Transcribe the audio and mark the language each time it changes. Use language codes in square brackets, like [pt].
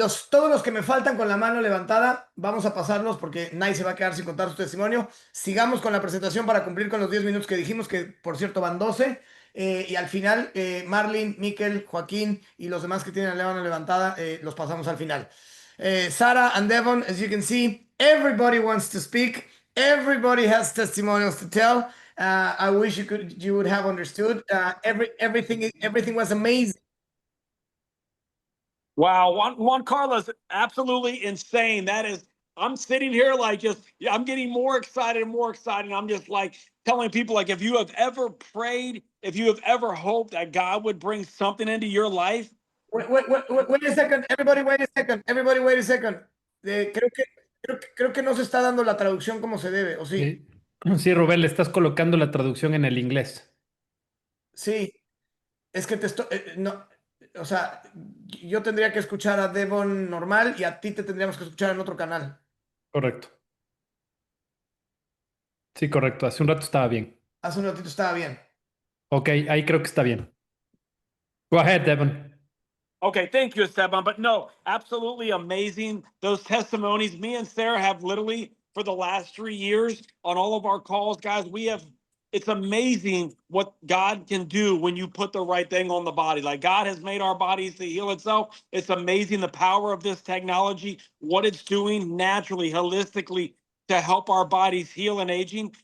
[es] Todos los que me faltan con la mano levantada, vamos a pasarlos porque nadie se va a quedar sin contar su testimonio. Sigamos con la presentación para cumplir con los 10 minutos que dijimos, que por cierto van 12. Y al final, Marlene, Miquel, Joaquín y los demás que tienen la mano levantada, los pasamos al final. [en] Sarah and Devon, as you can see, everybody wants to speak. Everybody has testimonials to tell. I wish you would have understood. Everything was amazing. Wow, Juan Carlos, absolutely insane. I'm sitting here like I'm getting more excited and more excited. I'm just like telling people, like, if you have ever prayed, if you have ever hoped that God would bring something into your life. Wait a second. Everybody wait a second. [es] Creo que no se está dando la traducción como se debe, ¿o sí? Sí, sí, Rubén, le estás colocando la traducción en el inglés. Sí, es que te estoy, no, o sea, yo tendría que escuchar a Devon normal y a ti te tendríamos que escuchar en otro canal. Correcto. Sí, correcto. Hace un rato estaba bien. Hace un ratito estaba bien. Ok, ahí creo que está bien. [en] Go ahead, Devon. Okay, thank you, Esteban. But no, absolutely amazing. Those testimonies, me and Sarah have literally for the last 3 years on all of our calls, guys, it's amazing what God can do when you put the right thing on the body. Like God has made our bodies to heal itself. It's amazing the power of this technology, what it's doing naturally, holistically to help our bodies heal and aging.